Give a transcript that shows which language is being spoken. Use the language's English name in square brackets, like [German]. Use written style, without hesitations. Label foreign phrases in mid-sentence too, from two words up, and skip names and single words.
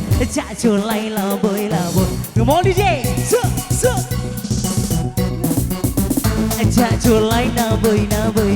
[Javanese] Cak Julai laboy laboy. [English] Come on DJ. [Javanese] Cak Julai laboy laboy.